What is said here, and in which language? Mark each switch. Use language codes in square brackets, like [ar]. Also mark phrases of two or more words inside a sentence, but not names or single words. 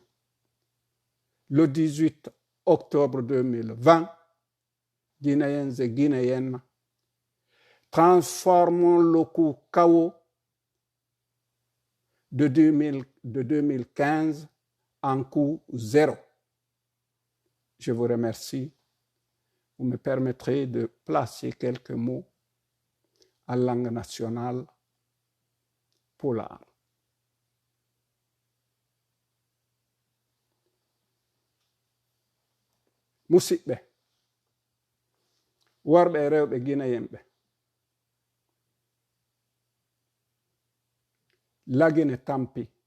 [fr] Le 18 octobre 2020, Guinéens et Guinéennes, transformons le coup chaos de 2015 en coup zéro. Je vous remercie. Vous me permettrez de placer quelques mots en langue nationale pulaar. [ff] Musidɓe worɓe e rewɓe Guinéenɓe, Lagine tampi,